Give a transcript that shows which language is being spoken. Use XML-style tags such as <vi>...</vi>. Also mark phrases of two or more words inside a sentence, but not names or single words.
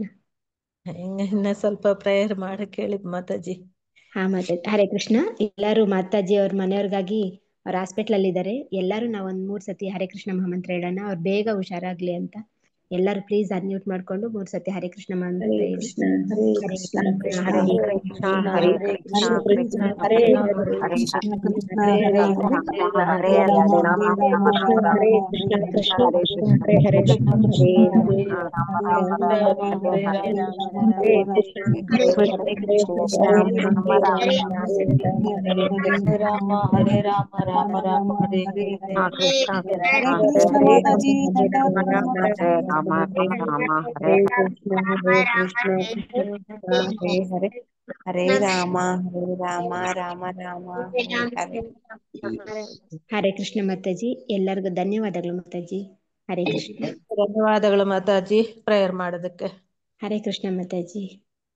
<kn>ಇನ್ನ ಸ್ವಲ್ಪ ಪ್ರೇಯರ್ ಮಾಡಕ್ ಹೇಳಿದ್ ಮಾತಾಜಿ. ಹಾ ಮಾತಾಜಿ, ಹರೇ ಕೃಷ್ಣ. ಎಲ್ಲಾರು ಮಾತಾಜಿ ಅವ್ರ ಮನೆಯವ್ರಿಗಾಗಿ ಅವ್ರ ಹಾಸ್ಪಿಟ್ಲ್ ಅಲ್ಲಿ ಇದ್ದಾರೆ. ಎಲ್ಲಾರು ನಾವ್ ಒಂದ್ 3 ಸತಿ ಹರೇ ಕೃಷ್ಣ ಮಹಾಮಂತ್ರ ಹೇಳೋಣ, ಅವ್ರು ಬೇಗ ಹುಷಾರಾಗ್ಲಿ ಅಂತ. ಎಲ್ಲಾರು ಪ್ಲೀಸ್ ಅನ್ಮ್ಯೂಟ್ ಮಾಡ್ಕೊಂಡು 3 ಸತಿ ಹರೇ ಕೃಷ್ಣ ಮಹಾಮಂತ್ರ</kn> <sa>ಹರೇ</sa> <kn>ಹೇಳಿ.</kn> <sa>ಕೃಷ್ಣ ಹರೇ ಹರೇ ಕೃಷ್ಣ ಕೃಷ್ಣ ಕೃಷ್ಣ ಹರೇ ಕೃಷ್ಣ ಹರೇ ಕೃಷ್ಣ ಹರೇ ಕೃಷ್ಣ ಕೃಷ್ಣ ಹರೇ ಕೃಷ್ಣ ಹರೇ ಕೃಷ್ಣ ಕೃಷ್ಣ ಹರೇ ಹರೇ ರಾಮ ಹರೇ, ಹರೇ ಹರೇ ರಾಮ ರಾಮ ಹರೇ ಹರೇ ರಾಮ ರಾಮ ರಾಮ ರಾಮ ಹರೇ ರಾಮ ಕೃಷ್ಣ ಹರೇ ಕೃಷ್ಣ ಹರೇ, ಕೃಷ್ಣ ಕೃಷ್ಣ ಹರೇ ಹರೇ ಕೃಷ್ಣ ಹರೇ ಕೃಷ್ಣ ರಾಮ ಹರೇ ಹರೇ ರಾಮ ರಾಮ ರಾಮ ಹರೇ ರಾಮ ರಾಮ ಹರೇ ಹರೇ ಹರೇ, ರಾಮ ಹರೇ ಹರೇ ಕೃಷ್ಣ ಕೃಷ್ಣ ಕೃಷ್ಣ ಹರೇ ಕೃಷ್ಣ ಕೃಷ್ಣ ಹರೇ ಹರೇ ರಾಮ ರಾಮ ರಾಮ ಹರೇ ರಾಮ ರಾಮ ಹರೇ ಹರೇ ಹರೇ, ಕೃಷ್ಣ ಹರೇ ರಾಮ ಹರೇ ಹರೇ ರಾಮ ರಾಮ ರಾಮ ರಾಮ ಹರೇ ಹರೇ. ಹರೇ ಹರೇ ಕೃಷ್ಣ ಹರೇ</sa> <kn>ಮಾತಾಜಿ,</kn> <sa>ರಾಮ ಹರೇ</sa> <kn>ಧನ್ಯವಾದ</kn> <sa>ರಾಮ</sa> <kn>ಪ್ರಣಾಮ್</kn> <sa>ರಾಮ</sa> <kn>ಮಾತಾಜಿ.</kn> <sa>ಹರೇ ಕೃಷ್ಣ ಹರೇ ಕೃಷ್ಣ ಕೃಷ್ಣ ಹರೇ ಹರೇ ಹರೇ ರಾಮ ಹರೇ ರಾಮ ರಾಮ ರಾಮ ಹರೇ ಹರೇ.</sa> <kn>ಹರೇ ಕೃಷ್ಣ ಮಾತಾಜಿ, ಎಲ್ಲರಿಗೂ ಧನ್ಯವಾದಗಳು ಮಾತಾಜಿ. ಹರೇ ಕೃಷ್ಣ. ಧನ್ಯವಾದಗಳು ಮಾತಾಜಿ ಪ್ರೇಯರ್ ಮಾಡೋದಕ್ಕೆ. ಹರೇ ಕೃಷ್ಣ ಮಾತಾಜಿ.</kn>